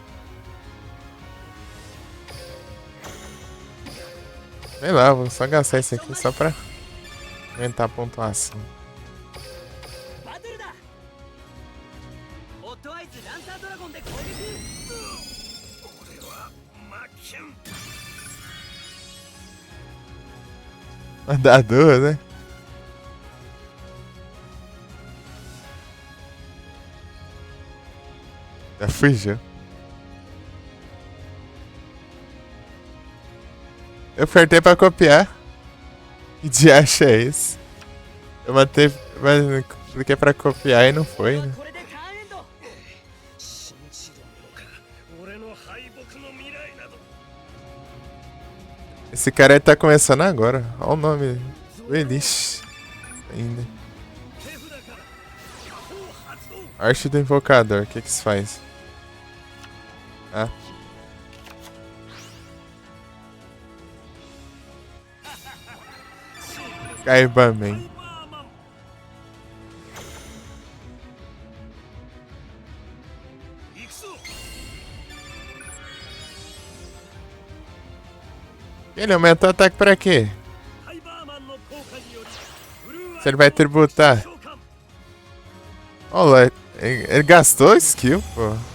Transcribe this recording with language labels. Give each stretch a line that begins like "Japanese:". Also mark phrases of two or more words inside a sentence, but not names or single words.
Portuguese: Sei lá, vou só gastar isso aqui só pra aumentar a pontuação.
Japanese: バトルだオットアイズランタードラゴンで攻撃俺は負けん
Portuguese: Dá duas, né? Já fugiu. Eu apertei pra copiar. Que diacho é esse? Eu matei, mas cliquei pra copiar e não foi, né?
Japanese: これでターンエンド信じるものか俺の敗北の未来など
Portuguese: Esse cara aí tá começando agora. Olha o nome. O Elish. Ainda.
Japanese: 手札から魔法発動
Portuguese: Arte do Invocador. O que que isso faz? Ah. Kaibaman.
Japanese: ハイバーマン 行くぞ
Portuguese: Ele aumentou o ataque pra quê?
Japanese: ハイバーマンの効果によりブルーアイ
Portuguese: Se ele vai tributar.
Japanese: 召喚
Portuguese: Olha, ele gastou skill, pô.